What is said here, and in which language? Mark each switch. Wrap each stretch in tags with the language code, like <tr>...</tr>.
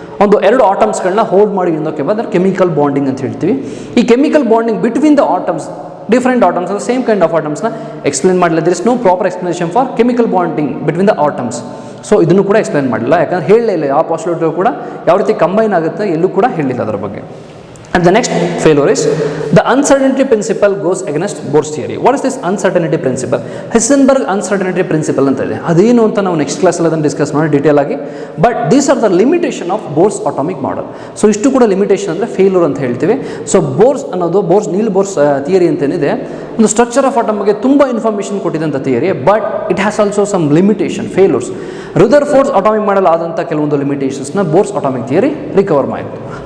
<kn>ಒಂದು 2 ಆಟಮ್ಸ್ಗಳನ್ನ ಹೋಲ್ಡ್ ಮಾಡಿ ಇನ್ನೊಂದಕ್ಕೆ ಬಂದರೆ ಕೆಮಿಕಲ್ ಬಾಂಡಿಂಗ್ ಅಂತ ಹೇಳ್ತೀವಿ. ಈ chemical bonding between the atoms, different atoms ಅಂದರೆ ಸೇಮ್ ಕೈಂಡ್ ಆಫ್ ಆಟಮ್ಸ್ನ ಎಕ್ಸ್ಪ್ಲೇನ್ ಮಾಡಲಿಲ್ಲ.</kn> <en>There is no proper explanation for chemical bonding between the atoms.</en> <kn>So ಇದನ್ನು ಕೂಡ ಎಕ್ಸ್ಪ್ಲೇನ್ ಮಾಡಲಿಲ್ಲ, ಯಾಕಂದರೆ ಹೇಳಲೇ ಇಲ್ಲ. ಆ ಪಾಸ್ಟುಲೇಟ್ ಕೂಡ ಯಾವ ರೀತಿ ಕಂಬೈನ್ ಆಗುತ್ತೆ ಎಲ್ಲೂ ಕೂಡ ಹೇಳಿಲ್ಲ ಅದರ ಬಗ್ಗೆ.</kn> <en>And the next failure is the uncertainty principle goes against Bohr's theory. What is this uncertainty principle? Heisenberg uncertainty principle</en> <kn>ಅಂತ ಇದೆ. ಅದೇನು ಅಂತ ನಾವು ನೆಕ್ಸ್ಟ್ ಕ್ಲಾಸಲ್ಲಿ ಅದನ್ನು ಡಿಸ್ಕಸ್ ಮಾಡಿ ಡೀಟೇಲ್ ಆಗಿ.</kn> <en>But these are the limitation of Bohr's atomic model.</en> <kn>So ಇಷ್ಟು ಕೂಡ ಲಿಮಿಟೇಷನ್ ಅಂದರೆ ಫೇಲ್ಯೂರ್ ಅಂತ ಹೇಳ್ತೀವಿ. ಸೊ ಬೋರ್ಸ್ ಅನ್ನೋದು ನೀಲ್ ಬೋರ್ಸ್ ಥಿಯರಿ ಅಂತೇನಿದೆ, ಒಂದು ಸ್ಟ್ರಕ್ಚರ್ ಆಫ್ ಆಟಮ್ ಬಗ್ಗೆ ತುಂಬ information ಕೊಟ್ಟಿದ್ದಂಥ theory.</kn> <en>But it has also some limitation, failures.</en> <kn>Rutherford atomic model ಆದಂಥ ಕೆಲವೊಂದು ಲಿಮಿಟೇಷನ್ಸ್ನ ಬೋರ್ಸ್ ಅಟಾಮಿಕ್ ಥಿಯರಿ ರಿಕವರ್ ಮಾಡಿತ್ತು.</kn>